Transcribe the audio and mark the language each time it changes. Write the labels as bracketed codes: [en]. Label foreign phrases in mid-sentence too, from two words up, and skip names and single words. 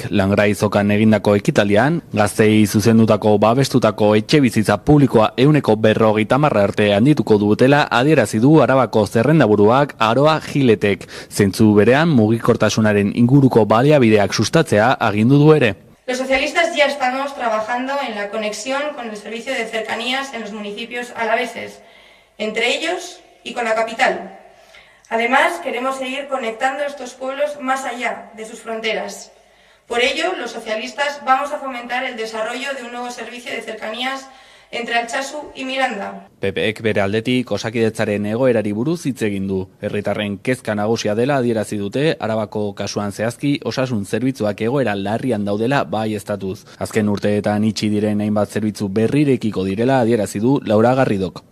[eu] Langraizokan egindako ekitaldian, Gazteei zuzendutako babestutako etxebizitza publikoa 150 arte handituko dutela adierazi du Arabako zerrendaburuak Aroa Giletek. Zentzu berean mugikortasunaren inguruko baliabideak sustatzea agindu du ere. [es] Los socialistas ya estamos trabajando en la conexión con el servicio de cercanías en los municipios alaveses, entre ellos y con la capital. Además, queremos seguir conectando estos pueblos más allá de sus fronteras. Por ello, los socialistas vamos a fomentar el desarrollo de un nuevo servicio de cercanías entre Altsasu y Miranda. [eu] PPek bere aldetik Osakidetzaren egoerari buruz hitz egin du. Herritarren kezka nagusia dela adierazi dute, Arabako kasuan zehazki osasun zerbitzuak egoera larrian daudela baieztatuz. Azken urteetan itxi diren hainbat zerbitzu berrirekiko direla adierazi du Laura Garridok.